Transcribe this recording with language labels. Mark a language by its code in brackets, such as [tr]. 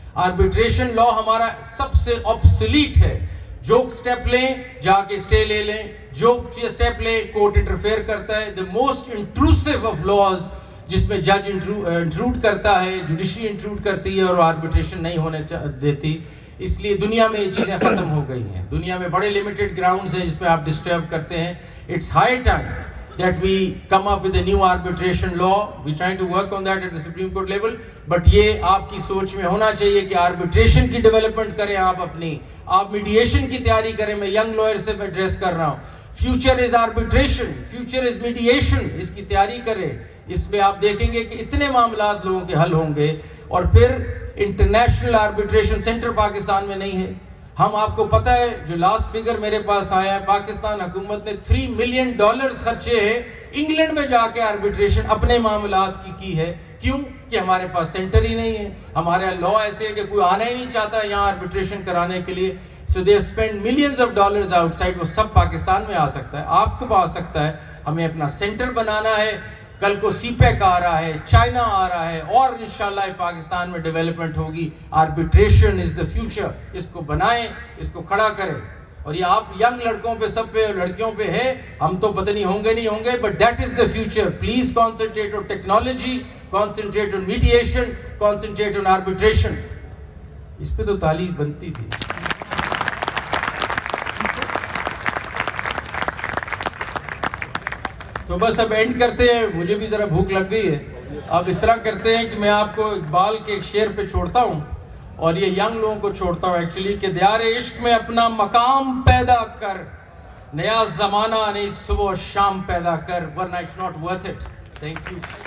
[ur] Arbitration لا ہمارا سب سے obsolete ہے. جو سٹیپ لیں جا کے اسٹے لے لیں, جو سٹیپ لیں کورٹ انٹرفیئر کرتا ہے. [en] the most انٹروسو of laws [ur] جس میں جج انٹروڈ کرتا ہے, جوڈیشری انٹروڈ کرتی ہے اور آربیٹریشن نہیں ہونے دیتی. اس لیے دنیا میں یہ چیزیں ختم ہو گئی ہیں. دنیا میں بڑے لمیٹڈ گراؤنڈز ہیں جس پہ آپ ڈسٹرب کرتے ہیں. [en] It's high time that we come up with a new arbitration law. We're trying to work on that at the Supreme Court level. [ur] But یہ آپ کی سوچ میں ہونا چاہیے کہ آربیٹریشن کی ڈیولپمنٹ کریں آپ اپنی, آپ میڈیشن کی تیاری کریں. میں ینگ لائر سے ایڈریس کر رہا ہوں. [en] Future is arbitration, future is mediation. [ur] اس کی تیاری کریں. اس میں آپ دیکھیں گے کہ اتنے معاملات لوگوں کے حل ہوں گے. اور پھر انٹرنیشنل آربیٹریشن سینٹر پاکستان میں نہیں ہے. ہم آپ کو پتہ ہے جو لاسٹ فگر میرے پاس آیا ہے, پاکستان حکومت نے $3 ملین خرچے ہیں انگلینڈ میں جا کے آربیٹریشن اپنے معاملات کی ہے. کیوں؟ کہ ہمارے پاس سینٹر ہی نہیں ہے. ہمارے لا ایسے ہے کہ کوئی آنا ہی نہیں چاہتا یہاں آربیٹریشن کرانے کے لیے. [en] So they spend millions of dollars out side. [ur] وہ سب پاکستان میں آ سکتا ہے, آپ کو آ سکتا ہے. ہمیں اپنا سینٹر بنانا ہے. کل کو سی پیک آ رہا ہے, چائنا آ رہا ہے, اور انشاءاللہ پاکستان میں ڈیولپمنٹ ہوگی. [en] Arbitration is the future. [ur] اس کو بنائیں, اس کو کھڑا کریں. اور یہ آپ ینگ لڑکوں پہ, سب پہ, لڑکیوں پہ ہے. ہم تو پتہ نہیں ہوں گے, [en] But that is the future. Please concentrate on technology, concentrate on mediation, concentrate on arbitration. [ur] اس پہ تو تعلیم بنتی تھی. تو بس اب اینڈ کرتے ہیں, مجھے بھی ذرا بھوک لگ گئی ہے. اب اس طرح کرتے ہیں کہ میں آپ کو اقبال کے ایک شعر پہ چھوڑتا ہوں, اور یہ ینگ لوگوں کو چھوڑتا ہوں ایکچولی, کہ دیار عشق میں اپنا مقام پیدا کر, نیا زمانہ نہیں صبح و شام پیدا کر, ورنہ [en] It's not worth it. Thank you.